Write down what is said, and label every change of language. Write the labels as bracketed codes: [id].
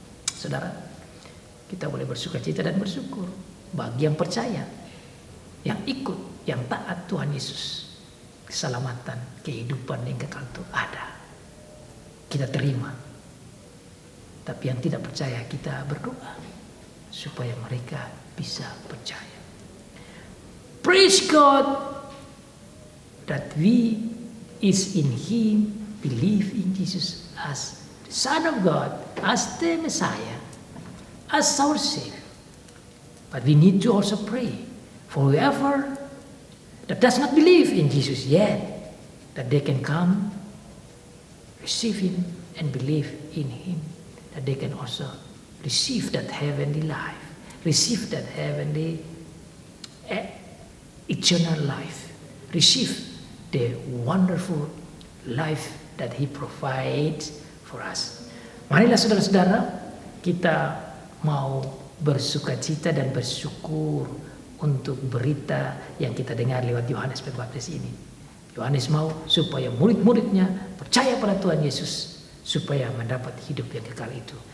[id] Saudara, kita boleh bersukacita dan bersyukur bagi yang percaya, yang ikut, yang taat Tuhan Yesus. Keselamatan, kehidupan yang kekal itu ada. Kita terima. Tapi yang tidak percaya, kita berdoa supaya mereka bisa percaya. [en] Praise God that we is in Him, believe in Jesus as the Son of God, as the Messiah, as our Savior. But we need to also pray for whoever that does not believe in Jesus yet, that they can come, receive Him, and believe in Him, that they can also receive that heavenly life, receive that heavenly eternal life, receive the wonderful life that He provides for us. [id] Marilah saudara-saudara, kita mau bersukacita dan bersyukur untuk berita yang kita dengar lewat Yohanes Pembaptis ini. Yohanes mau supaya murid-muridnya percaya pada Tuhan Yesus, supaya mendapat hidup yang kekal itu.